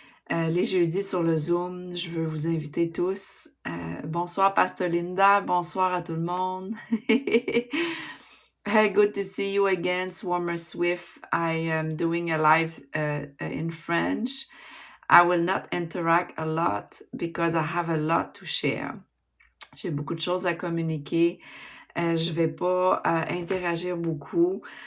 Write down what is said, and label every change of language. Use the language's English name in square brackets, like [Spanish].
[French] Les jeudis sur le Zoom, je veux vous inviter tous. Bonsoir Pastor Linda, bonsoir à tout le monde. [English] Hey, good to see you again, Swarmer Swift. I am doing a live in French. I will not interact a lot because I have a lot to share. [French] J'ai beaucoup de choses à communiquer. Je vais pas interagir beaucoup.